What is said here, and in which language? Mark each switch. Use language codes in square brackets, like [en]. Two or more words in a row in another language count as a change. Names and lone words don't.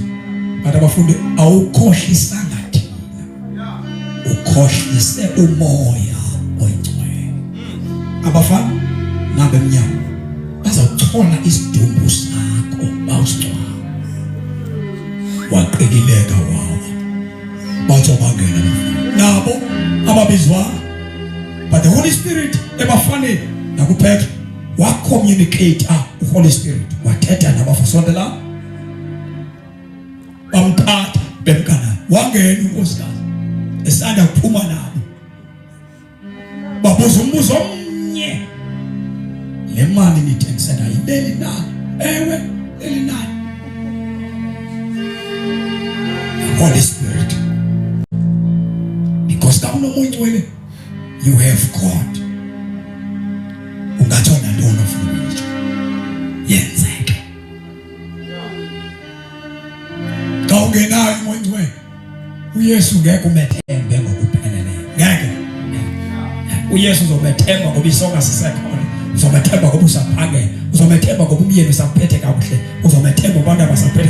[xh] Kanti abafundi, awukhohlisanga thina, ukhohlise umoya oyingcwele. Abafana nabemnyama bazawuthola isidumbu sakho bawusingcwaba. Waqikileka wawa, bathi bangena nabo ababizwa, [en] but the Holy Spirit [xh] ebafanele nakuPetro wacommunicate uHoly Spirit, wathetha nabafasondela bamthatha bemkana. Wangena unkosikazi esanda kuphuma nabo, babuza umbuzo omnye, le mali nithengise nayo ileli na? Ewe, leli nani? [en] The Holy Spirit, because [xh] ka unomoya ingcwele [en] you have God. [xh] Ungathona ntoni ofuna ukuyitsho yenzeke. Xa ungenayo umoya ingcwele, uYesu ngeke umethembe ngokupheleleyo, ngeke. uYesu uzomethemba ngoba isonka sisekhona, uzomethemba ngoba usaphangela, uzomethemba ngoba umyeni usaphethe kakuhle, uzomethemba abantu abasaphethe.